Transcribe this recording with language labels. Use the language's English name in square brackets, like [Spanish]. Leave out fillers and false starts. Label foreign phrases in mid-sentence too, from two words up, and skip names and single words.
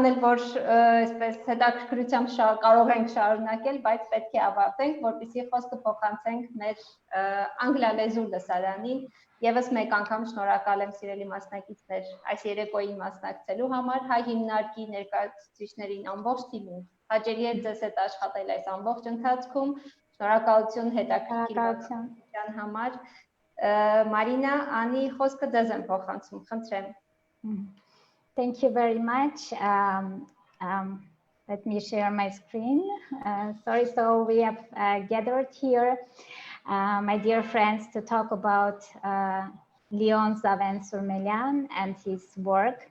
[Armenian] էլ որ այսպես հետաքրքրությամբ կարող ենք շարունակել բայց պետք է ավարտենք որպեսզի խոսքը փոխանցենք մեր անգլալեզու լսարանին Եվս մեկ անգամ շնորհակալ եմ սիրելի մասնակիցներ այս երեկոյին մասնակցելու համար հայ հիմնարկի ներկայացուցիչներին ամբողջ թիմին հաճելի է ձեզ հետ աշխատել այս ամբողջ ընթացքում շնորհակալություն հետաքրքիր դրան համար Մարինա, Անի, խոսքը դեզ եմ փոխանցում, խնդրեմ։ [English] Thank you very much. Let me share my screen. Sorry, so we have gathered here, my dear friends, to talk about Levon Surmeliyan and his work.